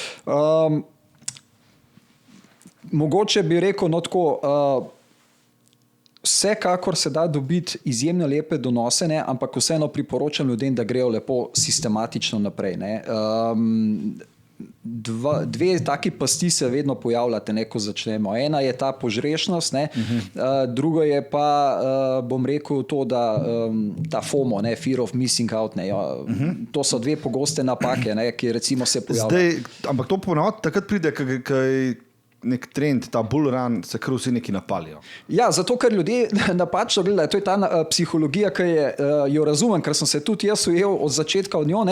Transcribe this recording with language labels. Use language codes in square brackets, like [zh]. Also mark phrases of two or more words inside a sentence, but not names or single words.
[sl] Mogoče bi rekel, no tako, vsekakor se da dobiti izjemno lepe donose, ne, ampak vseeno priporočam ljudem, da grejo lepo sistematično naprej, ne. Dve taki pasti se vedno pojavljate, ne, ko začnemo. Ena je ta požrešnost, ne, drugo je pa, bom rekel to, da ta FOMO, ne, [en] fear of missing out, [sl] ne, to so dve pogoste napake, ne, ki recimo se pojavljajo. Ampak to ponavadi takrat pride, kaj nek trend, ta [en] bull run, [sl] se kar vsi neki napalijo. Ja, zato, ker ljudje napačno gledajo. To je ta psihologija, ki jo razumem, ker sem se tudi jaz ujel od začetka od njo, ne.